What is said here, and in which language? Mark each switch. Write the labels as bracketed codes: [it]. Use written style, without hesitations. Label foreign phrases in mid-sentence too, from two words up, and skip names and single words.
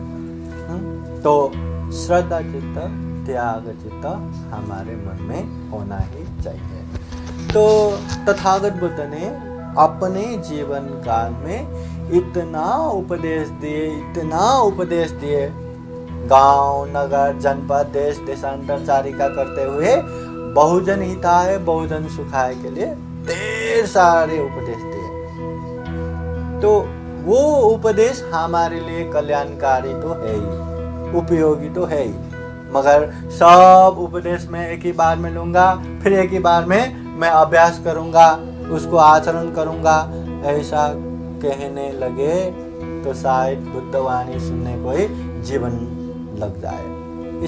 [hi] तो श्रद्धा चित्त त्याग चित्त हमारे मन में होना ही चाहिए। तो तथागत बुद्ध ने अपने जीवन काल में इतना उपदेश दिए, गांव नगर जनपद देश देशांतर चारिका करते हुए [sa] बहुजन हिताय बहुजन सुखाय [hi] के लिए ढेर सारे उपदेश दिए। तो वो उपदेश हमारे लिए कल्याणकारी तो है ही, उपयोगी तो है ही, मगर सब उपदेश में एक ही बार में लूंगा, फिर एक ही बार में मैं अभ्यास करूंगा, उसको आचरण करूंगा, ऐसा कहने लगे तो शायद बुद्धवाणी सुनने को ही जीवन लग जाए।